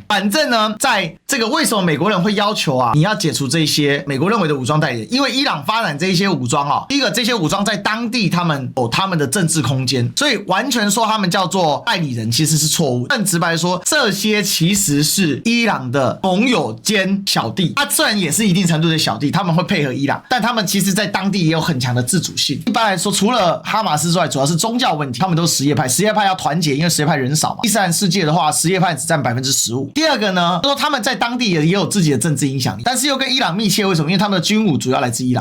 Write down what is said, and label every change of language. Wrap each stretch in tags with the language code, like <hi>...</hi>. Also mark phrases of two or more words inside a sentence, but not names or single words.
<zh>反正呢，在這個為什麼美國人會要求啊，你要解除這些美國認為的武裝代理人？因為伊朗發展這一些武裝啊，第一個這些武裝在當地他們有他們的政治空間，所以完全說他們叫做代理人其實是錯誤。更直白說，這些其實是伊朗的盟友兼小弟。他雖然也是一定程度的小弟，他們會配合伊朗，但他們其實在當地也有很強的自主性。一般來說，除了哈馬斯之外，主要是宗教問題，他們都是什葉派，什葉派要團結，因為什葉派人少嘛。伊斯蘭世界的話，什葉派只佔15%。第二個呢，說他們在當地也有自己的政治影響力，但是又跟伊朗密切，為什麼？因為他們的軍武主要來自伊朗。</zh>